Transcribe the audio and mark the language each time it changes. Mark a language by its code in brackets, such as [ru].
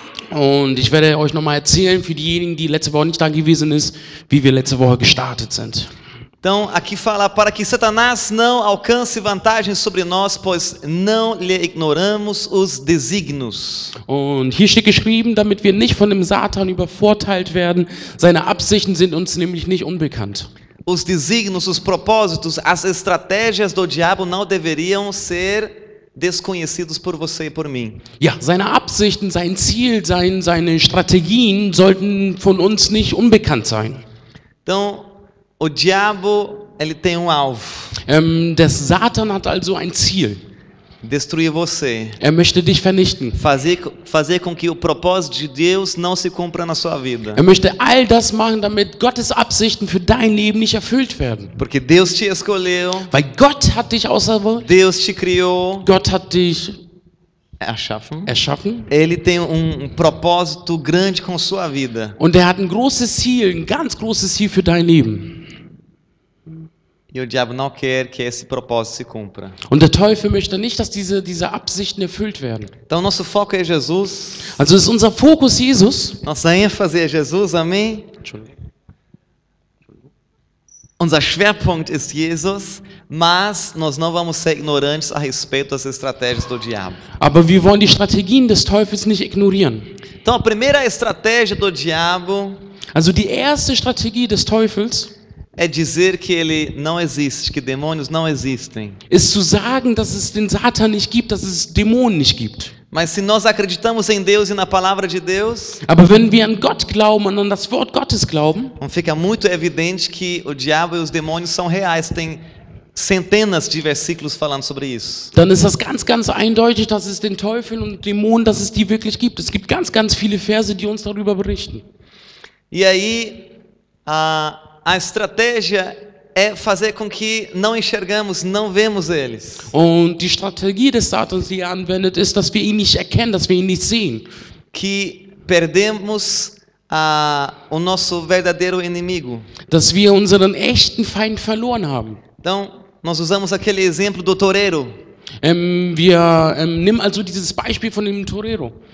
[de] Und ich werde euch nochmal erzählen, für diejenigen, die letzte Woche nicht da gewesen ist, wie wir letzte Woche gestartet sind. [pt] Então, aqui fala, para que Satanás não alcance vantagem sobre nós, pois não lhe ignoramos os desígnios. [de] Und hier steht geschrieben, damit wir nicht von dem Satan übervorteilt werden. Seine Absichten sind uns nämlich nicht unbekannt. [pt] Os desígnios, os propósitos, as estratégias do diabo não deveriam ser desconhecidos por você e por mim. [de] Ja, seine Absichten, sein Ziel, seine Strategien sollten von uns nicht unbekannt sein. [pt] Então, o diabo, ele tem um alvo: [de] Der Satan hat also ein Ziel. [pt] destruir você, [de] Er möchte dich vernichten. [pt] fazer com que o propósito de Deus não se cumpra na sua vida. [de] Er möchte all das machen, damit Gottes Absichten für dein Leben nicht erfüllt werden. [pt] Porque Deus te escolheu, [de] Weil Gott hat dich auserwählt, [pt] Deus te criou, [de] Gott hat dich erschaffen [pt] Ele tem um propósito grande com sua vida. [de] und er hat ein großes Ziel, ein ganz großes Ziel für dein Leben. [pt] E o diabo não quer que esse propósito se cumpra. [de] Und der Teufel möchte nicht, dass diese Absichten erfüllt werden. [pt] Então, nosso foco é Jesus. [de] Also ist unser Fokus Jesus. [pt] Nossa ênfase é Jesus, amém? [de] Unser Schwerpunkt ist Jesus, [pt] mas nós não vamos ser ignorantes a respeito das estratégias do diabo. [de] Aber wir wollen die Strategien des Teufels nicht ignorieren. [pt] Então, a primeira estratégia do diabo [de] Also die erste Strategie des Teufels [pt] é dizer que ele não existe, que demônios não existem. [de] ist zu sagen, dass es den Satan nicht gibt, dass es Dämonen nicht gibt. [pt] Mas se nós acreditamos em Deus e na palavra de Deus, [de] Aber wenn wir an Gott glauben und an das Wort Gottes glauben, [pt] então fica muito evidente que o diabo e os demônios são reais. Tem centenas de versículos falando sobre isso. [de] dann ist das ganz, ganz eindeutig, dass es den Teufel und Dämonen, dass es die wirklich gibt. Es gibt ganz, ganz viele Verse, die uns darüber berichten. [pt] E aí, a estratégia é fazer com que não enxergamos, não vemos eles. [de] Und die Strategie des Satans, die er anwendet, ist, dass wir ihn nicht erkennen, dass wir ihn nicht sehen. [pt] Que perdemos o nosso verdadeiro inimigo. [de] Dass wir unseren echten Feind verloren haben. [pt] Então, nós usamos aquele exemplo do toureiro. [de] Wir nehmen also dieses Beispiel von dem Torero.